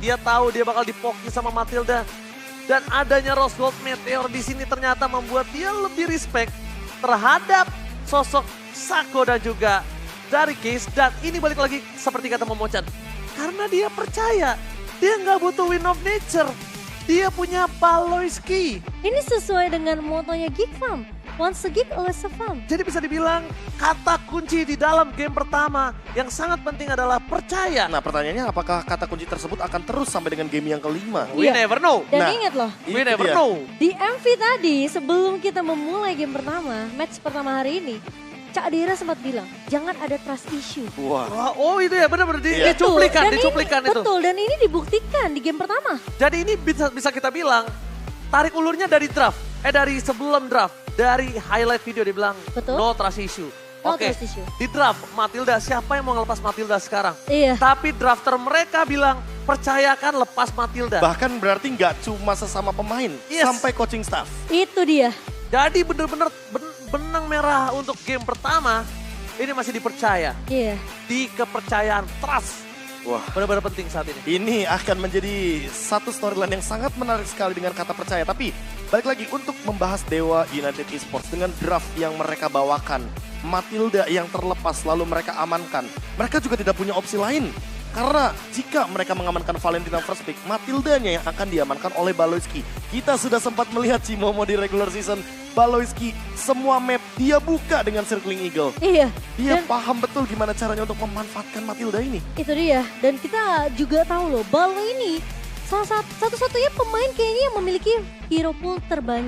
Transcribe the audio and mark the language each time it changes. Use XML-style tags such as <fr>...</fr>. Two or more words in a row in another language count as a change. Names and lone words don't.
<id>Dia tahu dia bakal dipoki sama Matilda. Dan adanya Rose Gold Meteor di sini ternyata membuat dia lebih respect terhadap sosok Sako dan juga dari Case. Dan ini balik lagi seperti kata Momochan. Karena dia percaya, dia nggak butuh Wind of Nature. Dia punya Baloyski. Ini sesuai dengan motonya Geek Farm.</id> <en>Once a geek, always a farm.</en> <id>Jadi bisa dibilang kata kunci di dalam game pertama yang sangat penting adalah percaya. Nah pertanyaannya apakah kata kunci tersebut akan terus sampai dengan game yang kelima?</id> <en>We</en> <id>Iya.</id> <en>never know.</en> <id>Dan Nah, ingat loh,</id> <en>We</en> <id>itu</id> <en>never</en> <id>dia.</id> <en>know.</en> <id>di MV tadi sebelum kita memulai game pertama, match pertama hari ini, Cak Dira sempat bilang, jangan ada</id> <en>trust issue.</en> <id>Wah, Wah, oh itu ya benar-benar Iya. dicuplikan, Dan dicuplikan ini, itu. Betul, dan ini dibuktikan di game pertama. Jadi ini bisa kita bilang tarik ulurnya dari draft, dari sebelum draft, dari</id> <en>highlight video</en> <id>dibilang Betul.</id> <en>no trust issue. No</en> <id>Oke,</id> <en>trust issue.</en> <id>di draft Matilda, siapa yang mau ngelepas Matilda sekarang? Iya, Tapi drafter mereka bilang percayakan lepas Matilda. bahkan berarti nggak cuma sesama pemain, Yes. sampai coaching staff. itu dia. Jadi bener-bener benang merah untuk game pertama ini masih dipercaya. Iya. Di kepercayaan trust. Wah, Benar-benar penting saat ini. ini akan menjadi satu storyline yang sangat menarik sekali dengan kata percaya. Tapi balik lagi untuk membahas Dewa United Esports dengan draft yang mereka bawakan. Matilda yang terlepas lalu mereka amankan. Mereka juga tidak punya opsi lain. Karena jika mereka mengamankan Valentina</id> <en>first pick,</en> <id>Matildanya yang akan diamankan oleh Baloyski. Kita sudah sempat melihat Cimomo di</id> <en>regular season.</en> <id>Baloyski semua map dia buka dengan Circling Eagle. Iya. Dia Dan paham betul gimana caranya untuk memanfaatkan Matilda ini. itu dia. Dan kita juga tahu loh, Balo ini satu-satunya pemain kayaknya yang memiliki</id> <en>hero pool</en> <id>terbanyak.</id>